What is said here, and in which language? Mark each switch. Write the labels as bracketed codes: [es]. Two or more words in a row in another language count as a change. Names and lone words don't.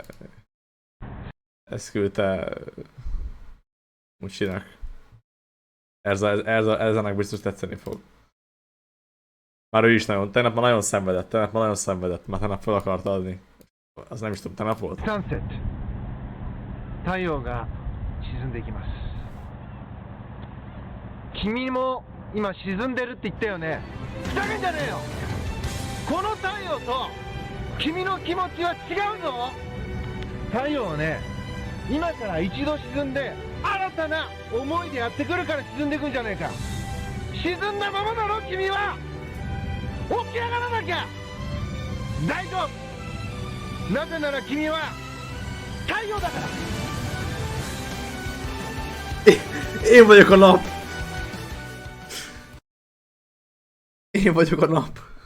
[hu] Ezt küldte... Mucsinak. Erzának biztos tetszeni fog. Már ő is tegnap már nagyon szenvedett, már tegnap fel akarta adni. Az nem is tudom, tegnap volt. Sunset. [ja] 太陽が沈んでいきます。君も今沈んでるって言ったよね。ふざけんじゃねえよ。この太陽と君の気持ちは違うぞ。太陽はね、今から一度沈んで新たな思いでやってくるから沈んでいくんじゃねえか。沈んだままだろ君は。起き上がらなきゃ。大丈夫。なぜなら君は太陽だから。 [hu] Én vagyok a nap! Én vagyok a nap!